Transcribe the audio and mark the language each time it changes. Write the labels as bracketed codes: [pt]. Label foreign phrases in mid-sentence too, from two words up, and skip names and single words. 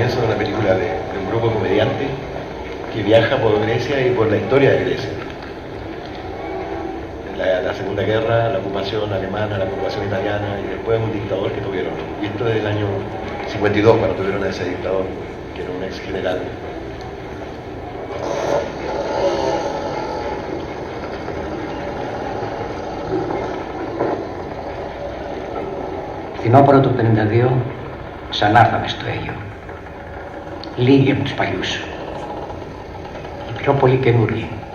[es] de una película de un grupo de comediantes que viaja por Grecia y por la historia de Grecia. La Segunda Guerra, la ocupación alemana, la ocupación italiana y después un dictador que tuvieron. Y esto es del año 52 cuando tuvieron a ese dictador, que era un ex general. [el] Φθινόπωρο του 52 ξανάρθαμε στο Αίγιο. Λίγοι από τους παλιούς. Οι πιο πολύ καινούργοι.